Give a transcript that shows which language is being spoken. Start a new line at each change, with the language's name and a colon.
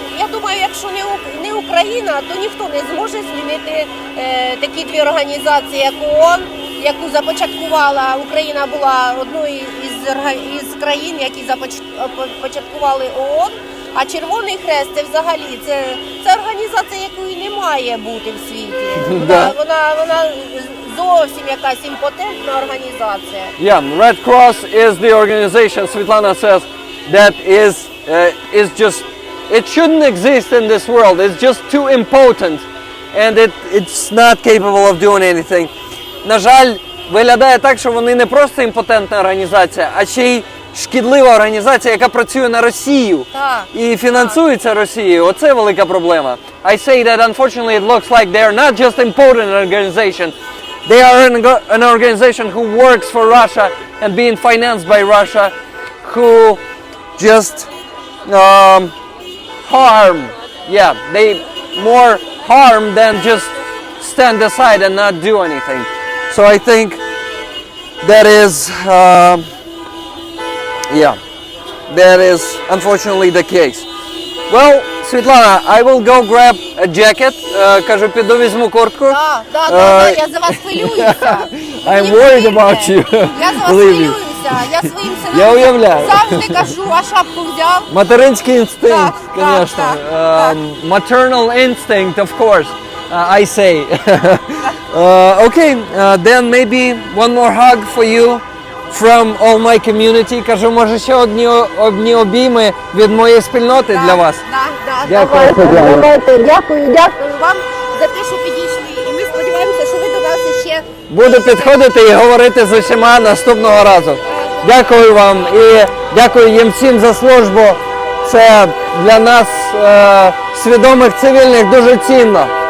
Ukrainian: Я думаю, якщо не Україна, то ніхто не зможе змінити такі дві організації, як ООН, яку започаткувала Україна, була одною із країн, які започаткували ООН. А Червоний Хрест це взагалі це організація, якої не має бути в світі. Вона зовсім якась імпотентна організація.
English: Yeah, Red Cross is the organization, Svetlana says, that is just, it shouldn't exist in this world. It's just too impotent and it's not capable of doing anything.
Ukrainian: На жаль, виглядає так, що вони не просто імпотентна організація, а ще й шкідлива організація, яка працює на Росію і фінансується Росією. Оце велика проблема.
English: I say that unfortunately it looks like they are not just impotent organization. They are an organization who works for Russia and being financed by Russia, who just harm. Yeah, they more harm than just stand aside and not do anything. So I think that is that is unfortunately the case. Well, Svetlana, I will go grab a jacket.
Ukrainian: Кажу, піду візьму куртку. Я за вас хвилююся.
English: I'm worried about you.
Ukrainian: Я за вас хвилююся. Я своїм Я синам уявляю. завжди кажу, а шапку взяв. Материнський інстинкт, Так, звісно. так.
English: Maternal instinct, of course, I say. Okay, then maybe one more hug for you from all my community.
Ukrainian: Кажу, може ще одні обійми від моєї спільноти для вас. Дякую. Дякую вам за те, що підійшли. І ми сподіваємося, що ви до нас ще Буду підходити і говорити з усіма наступного разу. Дякую вам і дякую їм всім за службу. Це для нас, свідомих цивільних, дуже цінно.